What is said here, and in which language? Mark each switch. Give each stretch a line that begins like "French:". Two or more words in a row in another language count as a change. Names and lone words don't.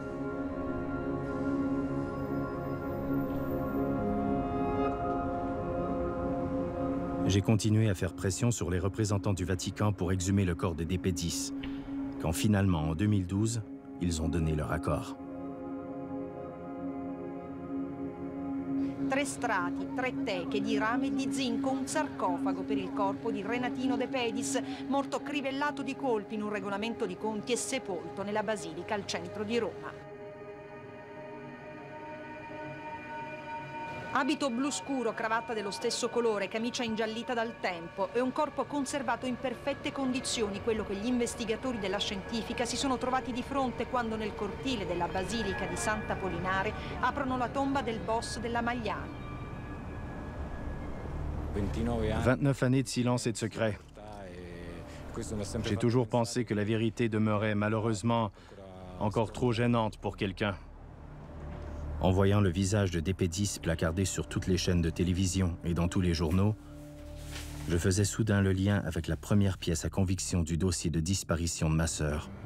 French: J'ai continué à faire pression sur les représentants du Vatican pour exhumer le corps des DP10, quand finalement, en 2012, ils ont donné leur accord.
Italian: 3 strati, 3 teche di rame e di zinco, un sarcofago per il corpo di Renatino De Pedis, morto crivellato di colpi in un regolamento di conti e sepolto nella basilica al centro di Roma. Abito blu scuro, cravatta dello stesso colore, camicia ingiallita dal tempo e un corpo conservato in perfette condizioni, quello che gli investigatori della scientifica si sono trovati di fronte quando nel cortile della Basilica di Sant'Apollinare aprono la tomba del boss della Magliana.
French: 29 années de silence et de secret. J'ai toujours pensé que la vérité demeurait malheureusement encore trop gênante pour quelqu'un. En voyant le visage de DP10 placardé sur toutes les chaînes de télévision et dans tous les journaux, je faisais soudain le lien avec la première pièce à conviction du dossier de disparition de ma sœur.